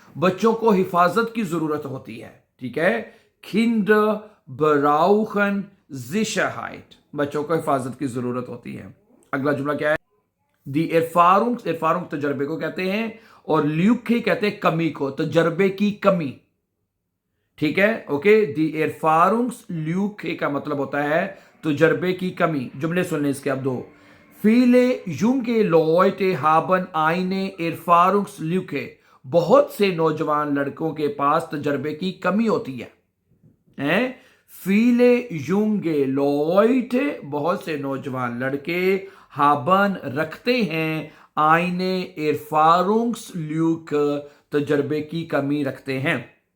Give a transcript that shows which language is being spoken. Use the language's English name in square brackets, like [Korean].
[Hindi] बच्चों को हिफाजत की ज़रूरत होती है। ठीक है, [German] Kinder brauchen Sicherheit, [Hindi] बच्चों को हिफाजत की ज़रूरत होती है। अगला जुमला क्या है? दी एरफारुंग तजर्बे को कहते हैं और ल्यूखे कहते हैं कमी को, तजर्बे की कमी। ठीक है, ओके, दी एरफारुंग्स ल्यूखे का मतलब होता है तजर्बे की कमी। जुमले सुनने इसके अब दो। [German] Viele junge Leute haben eine Erfahrungslücke। [Hindi] बहुत से नौजवान लड़कों के पास तजर्बे की कमी होती है। [German] Viele junge Leute [Hindi] बहुत से नौजवान लड़के [German] haben [Hindi] रखते हैं [German] eine Erfahrungslücke [Hindi] तजर्बे की कमी रखते हैं।